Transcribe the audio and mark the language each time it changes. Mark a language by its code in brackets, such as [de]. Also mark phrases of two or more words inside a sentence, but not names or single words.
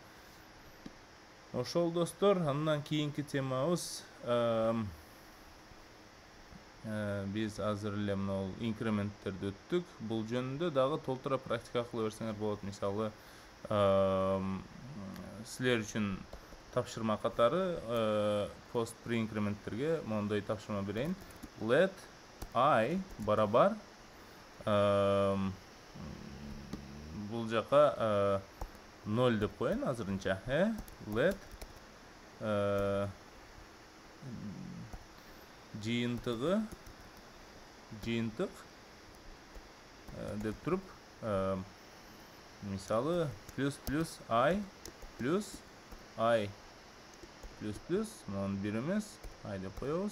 [ky] Ошол достор, андан кийинки темабыз биз азыр эле мына инкременттерди өттүк. Бул жөнүндө дагы толтура практика кыла берсеңер болот. Мисалы, силер үчүн тапшырма катары [en] post pre-incrementтерге [ky] мондой тапшырма берейин. [en] Let I [ky] барабар бул жака 0 деп коеюн азырынча. Let жыйынтык деп туруп, мисалы плюс I плюс I плюс мунун бир эмес, I деп коебуз.